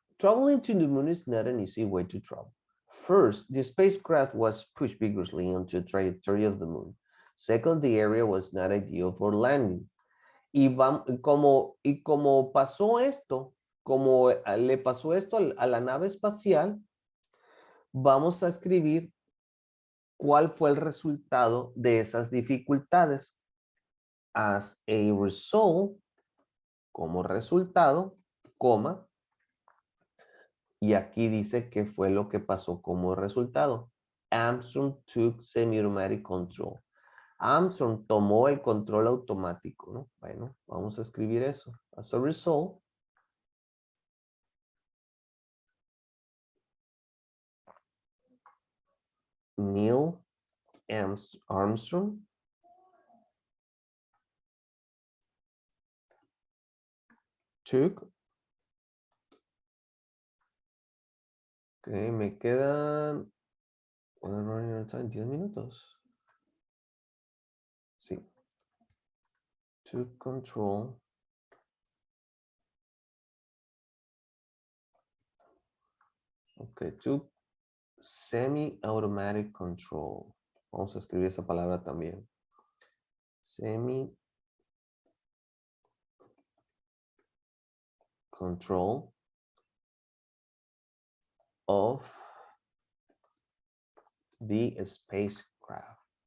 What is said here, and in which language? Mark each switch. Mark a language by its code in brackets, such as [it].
[en] Traveling to the moon is not an easy way to travel. First, the spacecraft was pushed vigorously onto the trajectory of the moon. Second, the area was not ideal for landing. [es] Y como pasó esto, como le pasó esto a la nave espacial, vamos a escribir cuál fue el resultado de esas dificultades. [en] As a result, [es] como resultado, coma, y aquí dice qué fue lo que pasó como resultado. [en] Armstrong took semi-automatic control. [es] Armstrong tomó el control automático, ¿no? Bueno, vamos a escribir eso. [en] As a result, Neil Armstrong took. [es] Ok, me quedan 10 minutos. Sí. [en] Took control. Ok, took semi-automatic control. [es] Vamos a escribir esa palabra también. [en] Semi-control of the spacecraft.